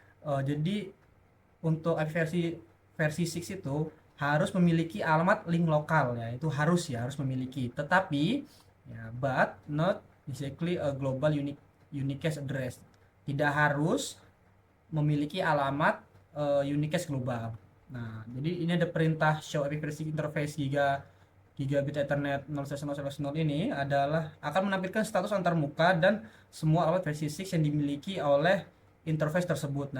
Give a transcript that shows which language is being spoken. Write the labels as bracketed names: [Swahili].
[Indonesian] Jadi untuk IP versi 6 itu harus memiliki alamat link lokal ya, itu harus memiliki. Tetapi ya, [English] but not exactly a global unicast address. [Indonesian] Tidak harus memiliki alamat unicast global. Nah, jadi ini ada perintah show IP versi interface gigabit Ethernet 0/0/0 ini adalah akan menampilkan status antarmuka dan semua alamat versi 6 yang dimiliki oleh interface tersebut.